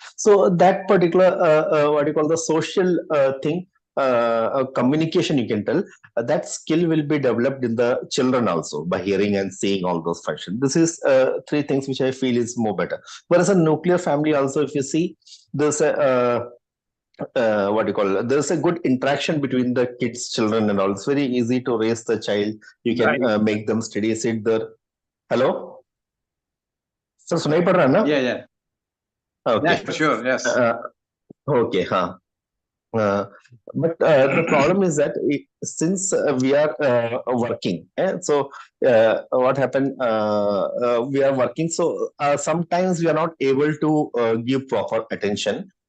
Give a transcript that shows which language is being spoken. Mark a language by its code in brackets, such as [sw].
[en] So that particular what you call the social thing, communication, you can tell that skill will be developed in the children also by hearing and seeing all those functions. This is three things which I feel is more better. Whereas a nuclear family also, if you see, there's a what do you call it? There's a good interaction between the kids, children, and all. It's very easy to raise the child. You can Right. make them steady, sit there. Hello, sir, [hi] सुनाई पड़ रहा है ना? [en] Yeah. Okay. Yeah, sure. Yes. Okay, huh. But the problem is that since we are working, so what happened? We are working, so sometimes we are not able to give proper attention.